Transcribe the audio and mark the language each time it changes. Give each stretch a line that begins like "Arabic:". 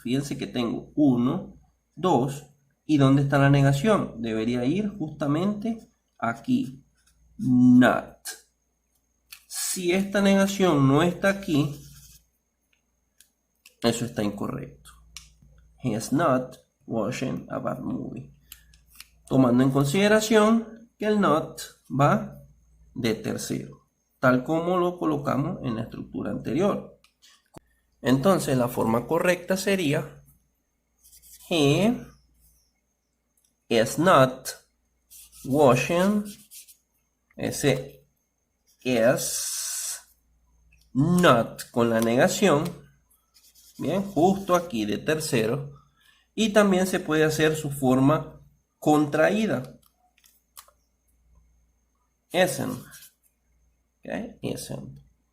Spanish: Fíjense que tengo 1, 2, ¿y dónde está la negación? Debería ir justamente aquí, not. Si esta negación no está aquí, eso está incorrecto.
English: He is not watching a bad movie.
Spanish: Tomando en consideración que el not va de tercero, tal como lo colocamos en la estructura anterior. Entonces la forma correcta sería
English: he is not watching,
Spanish: ese is not con la negación, bien, justo aquí de tercero, y también se puede hacer su forma contraída, isn't, okay, isn't.